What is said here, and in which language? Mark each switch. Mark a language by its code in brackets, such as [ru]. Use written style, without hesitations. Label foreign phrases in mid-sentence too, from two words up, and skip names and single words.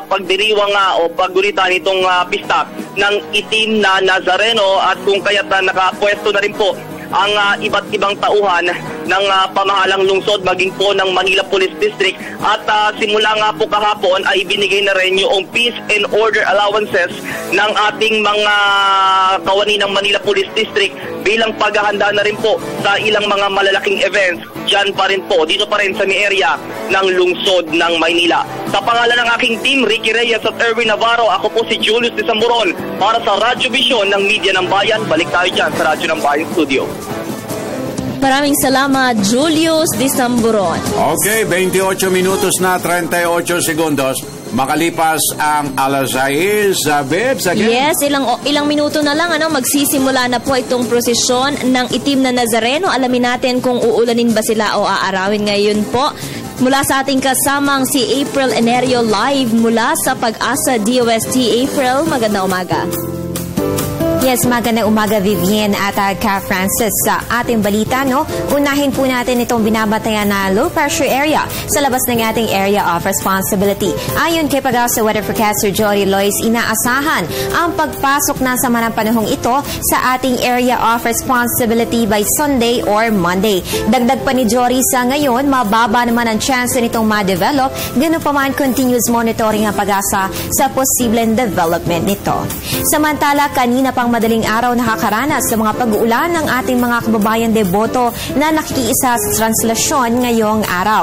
[tl] pagdiriwang o paggurita nitong pista ng itim na Nazareno at kung kaya't nakapwesto na rin po ang iba't ibang tauhan ng pamahalang lungsod maging po ng Manila Police District at simula nga po kahapon ay binigay na rin yung [en] peace and order allowances [tl] ng ating mga kawani ng Manila Police District bilang paghahanda na rin po sa ilang mga malalaking events dyan pa rin po, dito pa rin sa may area ng lungsod ng Maynila. Sa pangalan ng aking team, Ricky Reyes at Erwin Navarro, ako po si Julius de Samburon para sa Radyo Vision ng Media ng Bayan. Balik tayo dyan sa Radyo ng Bayan Studio. Maraming salamat, Julius de Samburon. Okay, 28 minutos na 38 segundos. Makalipas ang alas 6, Babes, again? Yes, ilang minuto na lang, magsisimula na po itong prosesyon ng itim na Nazareno. Alamin natin kung uulanin ba sila o aarawin ngayon po. Mula sa ating kasamang si April Enerio live mula sa Pag-asa DOST. April, magandang umaga. Yes, magandang umaga, Vivian at Ka Francis. Sa ating balita, unahin po natin itong binabatayan na [en] low pressure area [tl] sa labas ng ating [en] area of responsibility. [tl] Ayon kay Pag-asa [en] Weather Forecaster [tl] Jody Lois, inaasahan ang pagpasok na sa manang panahong ito sa ating [en] area of responsibility by Sunday or Monday. [tl] Dagdag pa ni Jody, sa ngayon, mababa naman ang chance nitong ma-develop, ganun pa man [en] continuous monitoring [tl] ang Pag-asa sa posibleng development nito. Samantala, kanina pang madaling araw nakakaranas sa mga pag-uulan ng ating mga kababayan deboto na nakikiisa sa translasyon ngayong araw.